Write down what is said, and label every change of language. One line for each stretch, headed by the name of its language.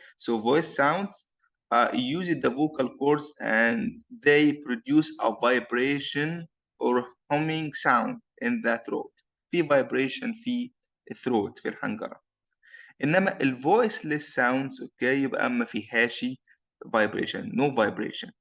English: So voice sounds use the vocal cords and they produce a vibration or humming sound in the throat.
Arabic: في vibration في throat في الحنجرة. إنما ال voiceless sounds, okay, يبقى ما فيهاش vibration,
English: no vibration.